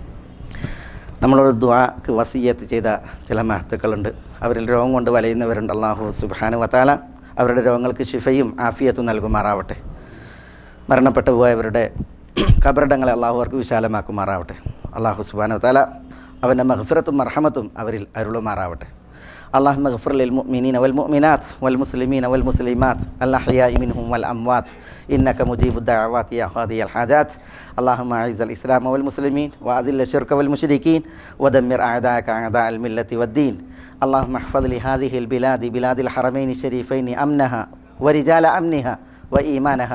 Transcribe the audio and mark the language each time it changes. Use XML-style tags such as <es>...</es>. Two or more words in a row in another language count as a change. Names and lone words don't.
<ml>നമ്മളോട് ദുആക്ക് വസിയ്യത്ത് ചെയ്ത ചില മഹത്തുക്കളുണ്ട്. അവരിൽ രോഗം കൊണ്ട് വലയുന്നവരുണ്ട്. അല്ലാഹു</ml> <ar>سبحانه وتعالى</ar> <ml>അവരുടെ രോഗങ്ങൾക്ക് ശിഫയും ആഫിയത്തും നൽകുമാറാവട്ടെ. മരണപ്പെട്ടു പോയവരുടെ ഖബറിടങ്ങളെ അള്ളാഹു അവർക്ക് വിശാലമാക്കുമാറാവട്ടെ. അല്ലാഹു</ml> <ar>سبحانه وتعالى</ar> <ml>അവൻ്റെ മഗ്ഫിറത്തും മർഹമത്തും അവരിൽ അരുളുമാറാവട്ടെ.</ml> <ar>اللهم اغفر للمؤمنين والمؤمنات والمسلمين والمسلمات الأحياء منهم والأموات إنك مجيب الدعوات يا قاضي الحاجات. اللهم أعز الإسلام والمسلمين وأذل الشرك والمشركين ودمر أعداءك أعداء الملة والدين. اللهم احفظ لهذه البلاد بلاد الحرمين الشريفين أمنها ورجال أمنها وإيمانها.</ar>